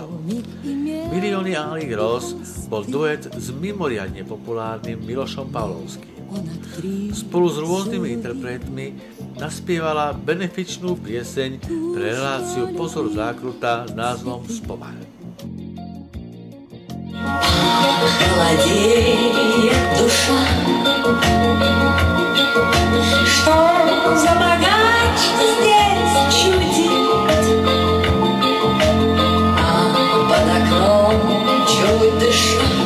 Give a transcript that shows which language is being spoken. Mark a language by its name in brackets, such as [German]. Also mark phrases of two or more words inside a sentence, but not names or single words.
[Slovak] Milióny alých roz bol duet s mimoriadne populárnym Milošom Pavlovským. Spolu s rôznymi interpretmi naspievala benefičnú pieseň pre reláciu Pozor zákruta s názvom Spomaň. [Russian] Холодеет душа, что за богач здесь чудит, а под окном чуть дыша.